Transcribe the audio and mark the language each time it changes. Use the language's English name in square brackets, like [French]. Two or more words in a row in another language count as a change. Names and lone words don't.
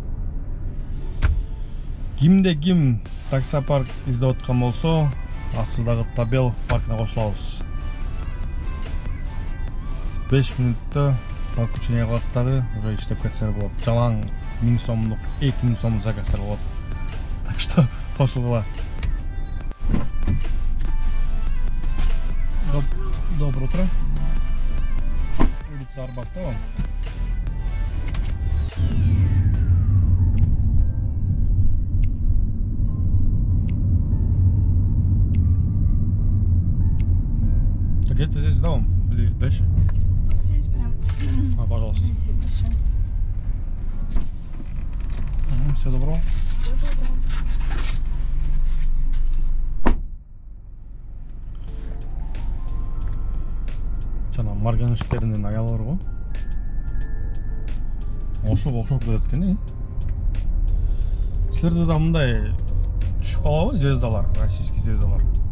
[Kyrgyz] Кимде ким таксопарк издеп аткан болсо, астыдагы табел паркына кошулабыз. 5 минутта подключение кылат дагы уже иштеп кетсеңер болот. Жалаң 1000 сомдук, 2000 сомдук заказдар болот. [Russian] Так что кошулгула. Доброе утро. Улица Арбатка. Так это здесь дом или дальше? Вот здесь прям. Пожалуйста. Спасибо большое. Всего доброго. Всего доброго. [Kyrgyz] Жана Марганештердин аялы бар го. Окшоп кетет экен. Силерде да мындай түшүп калабы звездалар, российский звездалар.